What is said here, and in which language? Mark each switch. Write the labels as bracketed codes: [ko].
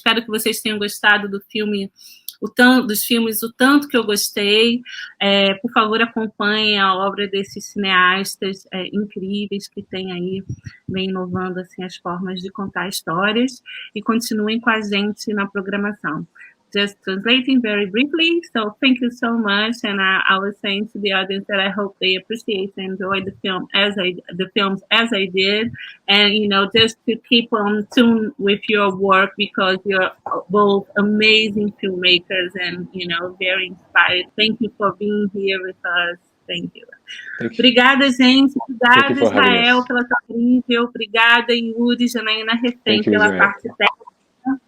[pt] Espero que vocês tenham gostado do filme, dos filmes, o tanto que eu gostei. Por favor, acompanhem a obra desses cineastas incríveis que têm aí, bem inovando assim, as formas de contar histórias, e continuem com a gente na programação. [en] Just translating very briefly, so thank you so much, and I was saying to the audience that I hope they appreciate and enjoy the films as I did, and just to keep on tune with your work, because you're both amazing filmmakers and very inspired. Thank you for being here with us. Thank you. [pt] Obrigada, gente. Obrigada, Israel, pela sua incrível. Obrigada, Yuri, Janaína Refém, pela parte técnica.